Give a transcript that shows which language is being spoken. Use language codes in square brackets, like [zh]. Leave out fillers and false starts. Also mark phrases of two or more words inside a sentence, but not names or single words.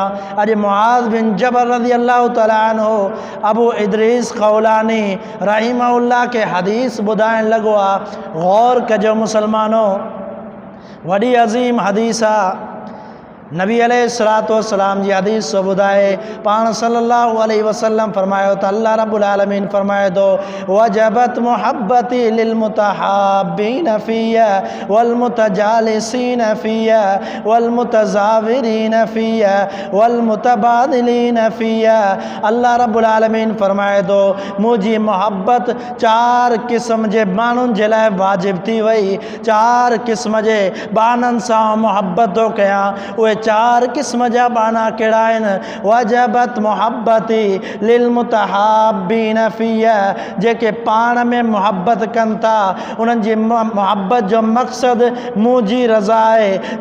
[sd] अॼु मुआज़ बिन जबल [ar] رضي الله تعالى عنه [sd] अबू इदरीस ख़ौलानी रहीमहुल्लाह के हदीस ॿुधाइण लॻो आहे। गौर कजो मुसलमानो, वॾी अज़ीम हदीस आहे। नबी [ar] عليه الصلاة والسلام [sd] जी हदीस सो ॿुधाए पाण [ar] صلى الله عليه وسلم [sd] फरमायो त [ar] الله رب العالمين [sd] फरमाए थो [ar] وجبت محبتي للمتحابين فيّ والمتجالسين فيّ والمتزاورين فيّ والمتباذلين فيّ. الله رب العالمين [sd] फरमाए थो मुंहिंजी मोहब्बत 4 क़िस्म जे माण्हुनि जे लाइ वाजिब थी वई। 4 क़िस्म जे बाननि सां मोहब्बत थो कयां। उहे 4 क़िस्म जा बाना कहिड़ा आहिनि? [ar] وجبت محبتي للمتحابين فيّ, [sd] जेके पाण में मोहब्बत कनि था उन्हनि जी मोहब्बत जो मक़सदु मुंहिंजी रज़ा आहे।